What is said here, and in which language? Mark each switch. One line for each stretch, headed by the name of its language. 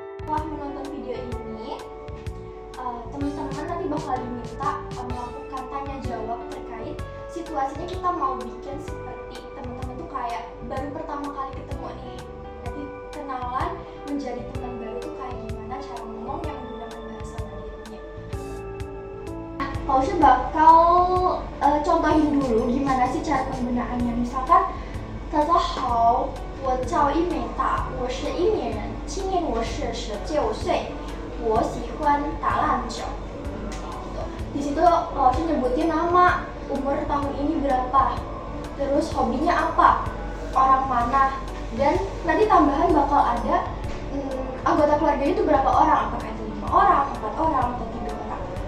Indonesian: Setelah menonton video ini, teman-teman nanti bakal diminta melakukan tanya jawab terkait situasinya kita mau bikin seperti teman-teman tuh kayak baru pertama kali ketemu nih. Nanti kenalan menjadi teman baru tuh kayak gimana cara ngomong yang menggunakan bahasa Mandarinnya. Pausha bakal contohin dulu gimana sih cara penggunaannya.
Chinese: Misalkan, 大家好，我叫一美大，我是一美人，今年我是19岁，我喜欢打篮球。
Indonesian: Di situ老师nyebutin nama, umur tahun ini berapa, terus hobinya apa, orang mana, dan nanti tambahan bakal ada anggota keluarganya itu berapa orang, apakah itu 5 orang, 4 orang, atau 3 orang.